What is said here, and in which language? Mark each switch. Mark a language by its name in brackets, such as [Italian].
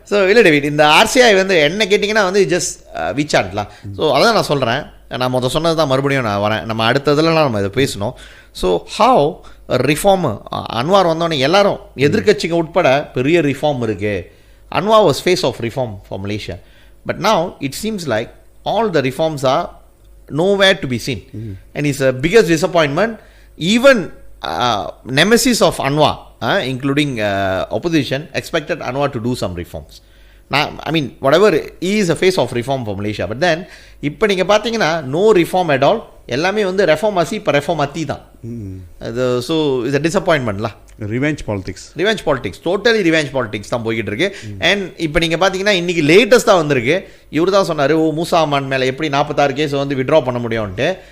[Tamil] So இல்லை David, இந்த RCI வந்து என்ன கேட்டிங்கன்னா வந்து ஜஸ்ட் விச்சாட்லாம். ஸோ அதான் நான் சொல்கிறேன், நான் சொன்னது தான் மறுபடியும் நான் வரேன். நம்ம அடுத்ததுலாம் நம்ம இதை பேசணும். ஸோ ஹவ் ரிஃபார்மு அன்வார் வந்தோடனே எல்லாரும் எதிர்கட்சிங்க உட்பட பெரிய ரிஃபார்ம் இருக்குது. [English] Anwar was face of reform for Malaysia. But now it seems like all the reforms are nowhere to be seen. And his biggest disappointment, even nemesis of Anwar, including opposition, expected Anwar to do some reforms. Now, I mean, whatever, he is a face of reform for Malaysia. But then, [Tamil] இப்போ நீங்கள் பார்த்தீங்கன்னா [English] no reform at all, [Tamil] எல்லாமே வந்து reform ஆசி இப்போ reform அத்தி தான். [English] அது so it's a டிசப்பாயின்மெண்ட்ல. Revenge politics [Tamil] totally revenge politics தான் போய்கிட்டு இருக்கு. அண்ட் இப்போ நீங்கள் பார்த்தீங்கன்னா இன்றைக்கி லேட்டஸ்ட்டாக வந்திருக்கு, இவர் தான் சொன்னார், மூசா அமான் மேலே எப்படி 46 கேஸ் வந்து விட்ரா பண்ண முடியும்ன்ட்டு.